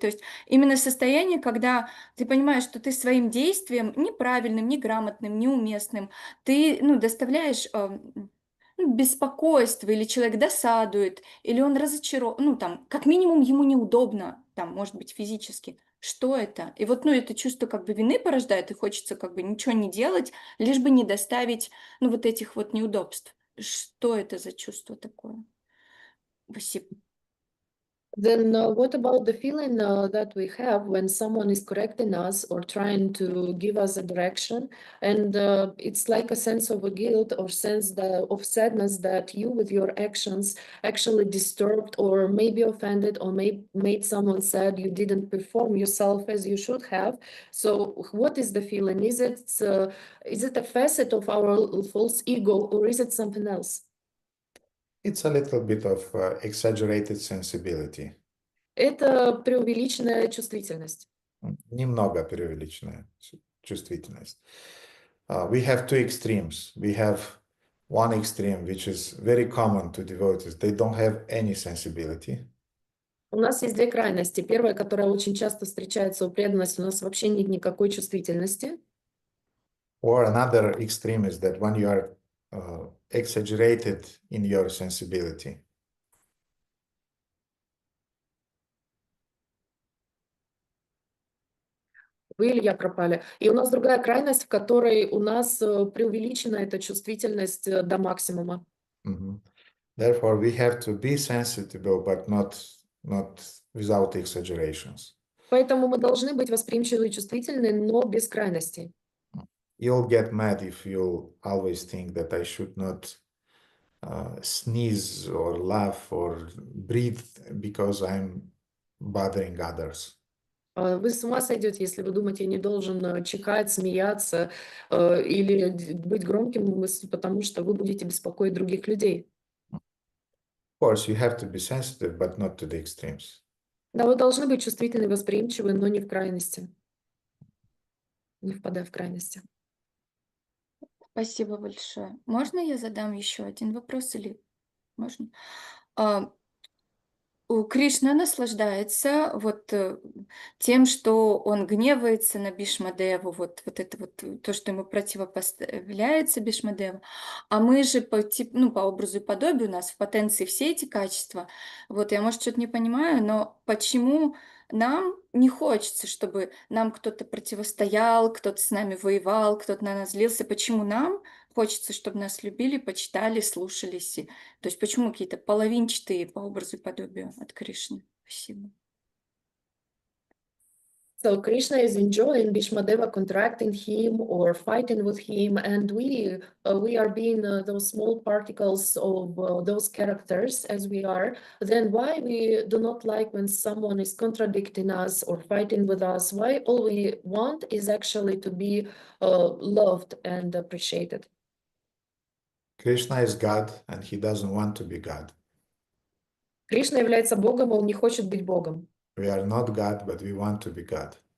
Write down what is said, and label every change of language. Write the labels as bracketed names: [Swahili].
[Russian] То есть именно состояние, когда ты понимаешь, что ты своим действием неправильным, неграмотным, неуместным, ты, ну, доставляешь беспокойство, или человек досадует, или он разочарован, ну, там, как минимум ему неудобно, там, может быть, физически. Что это? И вот, ну, это чувство как бы вины порождает, и хочется как бы ничего не делать, лишь бы не доставить, ну, вот этих вот неудобств. Что это за чувство такое? Спасибо. [English] Then what about the feeling that we have when someone is correcting us or trying to give us a direction, and it's like a sense of a guilt or sense of sadness that you with your actions actually disturbed or maybe offended or made someone sad, you didn't perform yourself as you should have. So what is the feeling? Is it a facet of our false ego, or is it something else? It's a little bit of exaggerated sensibility. [Russian] Это преувеличенная чувствительность. Немного преувеличенная чувствительность. [English] We have 2 extremes. We have one extreme, which is very common to devotees. They don't have any sensibility. [Russian] У нас есть две крайности. Первая, которая очень часто встречается у преданности, у нас вообще нет никакой чувствительности. [English] Or another extreme is that when you are exaggerated in your sensibility. [Russian] Вы или я пропали. И у нас другая крайность, в которой у нас преувеличена эта чувствительность до максимума. Mhm. [English] Therefore, we have to be sensitive, but not without exaggerations. [Russian] Поэтому мы должны быть восприимчивы и чувствительны, но без крайностей. [English] You'll get mad if you always think that I should not sneeze or laugh or breathe because I'm bothering others. [Russian] Вы с ума сойдете, если вы думаете, я не должен чихать, смеяться или быть громким, потому что вы будете беспокоить других людей. [English] Of course, you have to be sensitive, but not to the extremes. [Russian] Да, вы должны быть чувствительны и восприимчивы, но не в крайности. Не впадая в крайности. Спасибо большое. Можно я задам еще один вопрос или можно? Кришна наслаждается тем, что он гневается на Бхишмадеву, вот это вот то, что ему противопоставляется Бхишмадеву. А мы же по образу и подобию у нас в потенции все эти качества. Вот я, может, что-то не понимаю, но почему нам не хочется, чтобы нам кто-то противостоял, кто-то с нами воевал, кто-то на нас злился? Почему нам хочется, чтобы нас любили, почитали, слушались? То есть почему какие-то половинчатые по образу и подобию от Кришны? Спасибо. [English] So Krishna is enjoying Bhishmadeva contracting him or fighting with him, and we are being those small particles of those characters as we are. Then why we do not like when someone is contradicting us or fighting with us? Why all we want is actually to be loved and appreciated? Krishna is God and he doesn't want to be God. [Russian] Кришна является Богом, он не хочет быть Богом. [English] We are not God, but we want to be God.